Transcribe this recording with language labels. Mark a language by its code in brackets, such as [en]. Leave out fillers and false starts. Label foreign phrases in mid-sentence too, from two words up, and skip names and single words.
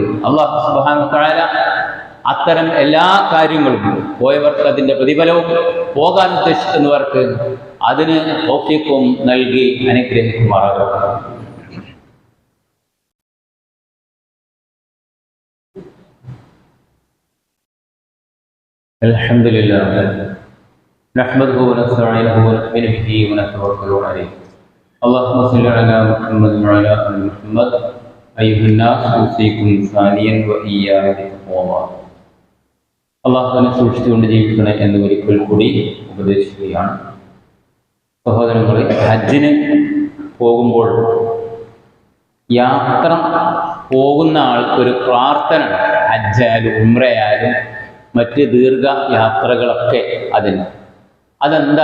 [ar] الله سبحانه و تعالى [ml] അത്തരം എല്ലാ കാര്യങ്ങളും പോയവർക്ക് അതിന്റെ പ്രതിഫലവും, പോകാൻ ഉദ്ദേശിക്കുന്നവർക്ക് അതിന് തൗഫീഖും നൽകി അനുഗ്രഹിക്കുമാറാകട്ടെ. [ar] الحمد لله نحمده و نستعينه و نؤمن به و نتوكل عليه. اللهم صل على محمد وعلى ال محمد ايها الناس اوصيكم ثانيا واياي بتقوى الله. [ml] അള്ളാഹുവിനെ സൂക്ഷിച്ചുകൊണ്ട് ജീവിക്കണം എന്ന് ഒരിക്കൽ കൂടി ഉപദേശിക്കുകയാണ്. സഹോദരങ്ങളെ, ഹജ്ജിന് പോകുമ്പോൾ യാത്ര പോകുന്ന ആൾക്കൊരു പ്രാർത്ഥന, ഹജ്ജായാലും ഉംറയായാലും മറ്റ് ദീർഘ യാത്രകളൊക്കെ അതെന്താ?